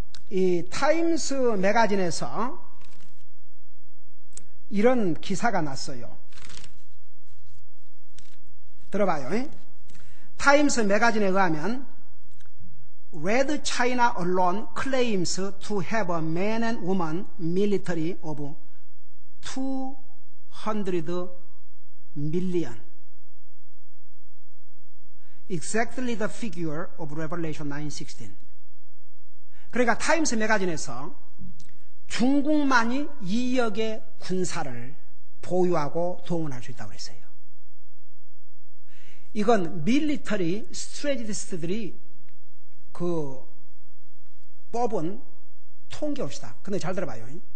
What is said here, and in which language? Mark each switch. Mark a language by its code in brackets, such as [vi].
[ko] 이 타임스 매거진에서 이런 기사가 났어요. 들어봐요. 타임스 매거진에 의하면 [en] Red China alone claims to have a man and woman military of 200 million. Exactly the figure of Revelation 9:16. [ko] 그러니까 타임스 매거진에서 중국만이 2억의 군사를 보유하고 동원할 수 있다고 그랬어요. 이건 밀리터리 스트레티스트들이 뽑은 통계옵시다. 근데 잘 들어봐요.